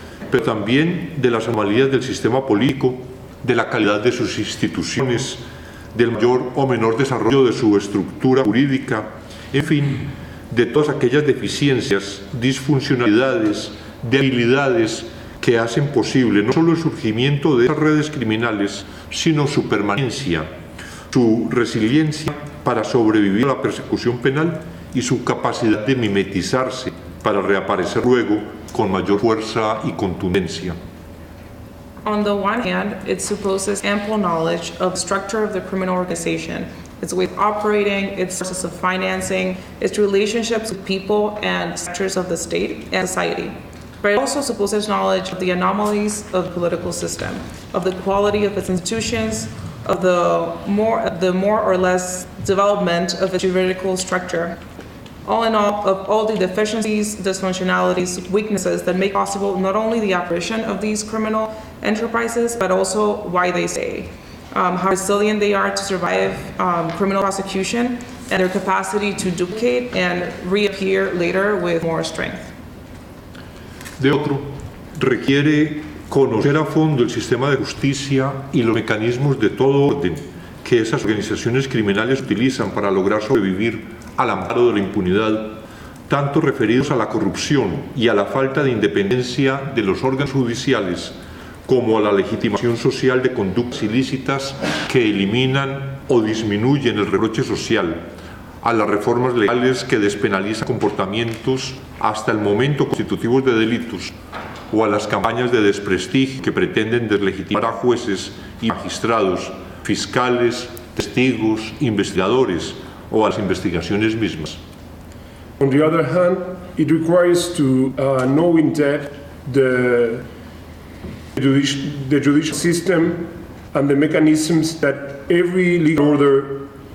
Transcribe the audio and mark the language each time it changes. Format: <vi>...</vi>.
<es>pero también de las anomalías del sistema político, de la calidad de sus instituciones, del mayor o menor desarrollo de su estructura jurídica, en fin, de todas aquellas deficiencias, disfuncionalidades, debilidades que hacen posible no solo el surgimiento de esas redes criminales, sino su permanencia, su resiliencia para sobrevivir a la persecución penal y su capacidad de mimetizarse para reaparecer luego con mayor fuerza y contundencia.</es> <en>On the one hand, it supposes ample knowledge of the structure of the criminal organization, its way of operating, its sources of financing, its relationships with people and sectors of the state and society. But it also supposes knowledge of the anomalies of the political system, of the quality of its institutions, of the more or less development of its juridical structure. All in all, of all the deficiencies, dysfunctionalities, weaknesses that make possible not only the operation of these criminal enterprises, but also why they stay, how resilient they are to survive criminal prosecution, and their capacity to duplicate and reappear later with more strength.</en> <es>De otro, requiere conocer a fondo el sistema de justicia y los mecanismos de todo orden que esas organizaciones criminales utilizan para lograr sobrevivir al amparo de la impunidad, tanto referidos a la corrupción y a la falta de independencia de los órganos judiciales, como a la legitimación social de conductas ilícitas que eliminan o disminuyen el reproche social, a las reformas legales que despenalizan comportamientos hasta el momento constitutivos de delitos, o a las campañas de desprestigio que pretenden deslegitimar a jueces y magistrados, fiscales, testigos, investigadores, o a las investigaciones mismas.</es> <en>On the other hand, it requires to know in depth the judicial system and the mechanisms that every order</en>